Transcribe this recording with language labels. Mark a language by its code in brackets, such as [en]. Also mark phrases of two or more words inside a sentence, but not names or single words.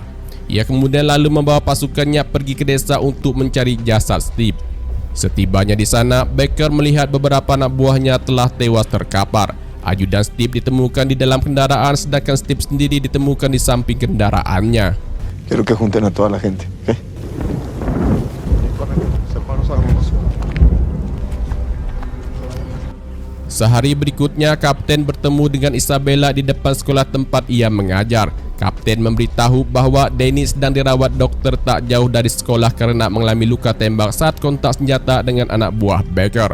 [id] Ia kemudian lalu membawa pasukannya pergi ke desa untuk mencari jasad Steve. Setibanya di sana, Baker melihat beberapa anak buahnya telah tewas terkapar. Ajudan Steve ditemukan di dalam kendaraan, sedangkan Steve sendiri ditemukan di samping kendaraannya. [es] Quiero que junten a toda la gente, ¿ok? [id] Sehari berikutnya, Kapten bertemu dengan Isabella di depan sekolah tempat ia mengajar. Kapten memberitahu bahwa Danny sedang dirawat dokter tak jauh dari sekolah karena mengalami luka tembak saat kontak senjata dengan anak buah Baker.